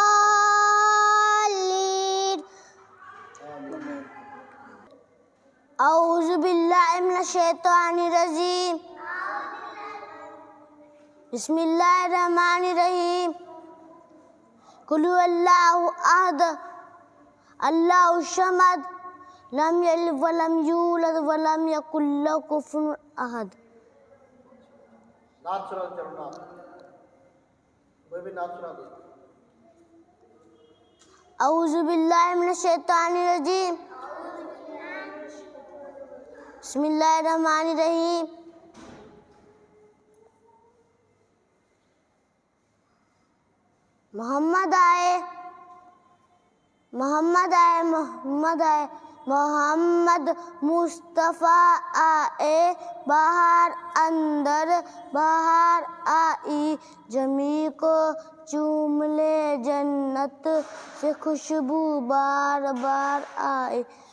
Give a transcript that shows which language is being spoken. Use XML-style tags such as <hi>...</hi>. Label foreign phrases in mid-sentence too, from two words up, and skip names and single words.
<ar>أعوذ بالله من الشيطان الرجيم. بسم الله الرحمن الرحيم. قل هو الله أحد الله الصمد لم يلد ولم يولد ولم يكن له كفوا أحد.</ar> <ur>نعت سنا چلنا کوئی بھی نعت سنا دے.</ur> <ar>أعوذ بالله من الشيطان الرجيم. بسم الله الرحمن الرحيم.</ar> <ur>محمد آئے محمد مصطفیٰ آئے باہر اندر باہر آئی زمیں کو چوم لے جنت سے خوشبو بار بار آئے.</ur>